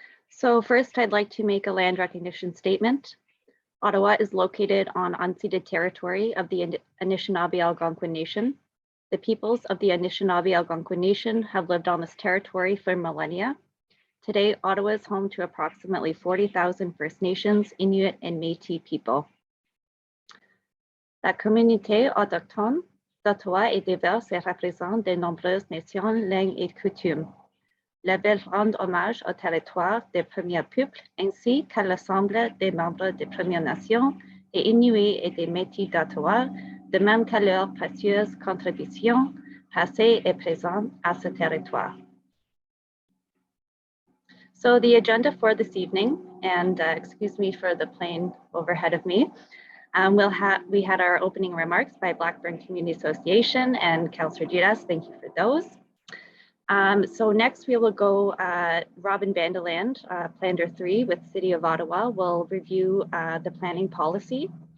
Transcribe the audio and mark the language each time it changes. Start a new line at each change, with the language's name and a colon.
English: So first, I'd like to make a land recognition statement. Ottawa is located on unceded territory of the Anishinaabe Algonquin Nation. The peoples of the Anishinaabe Algonquin Nation have lived on this territory for millennia. Today, Ottawa is home to approximately 40,000 First Nations, Inuit, and Métis people.
French: La communauté autochtone d'Ottawa est diverse et représente de nombreuses nations, langues et coutumes. La ville rend hommage au territoire des premiers peuples ainsi qu'à l'ensemble des membres des Premières Nations et Inuits et des Métis d'Ottawa, de même qu'à leurs précieuses contributions passées et présentes à ce territoire.
English: So the agenda for this evening, and excuse me for the plane overhead of me, we had our opening remarks by Blackburn Community Association and Councillor Dudas. Thank you for those. So next we will go, Robin Vandeland, Planner 3 with City of Ottawa, will review the planning policy.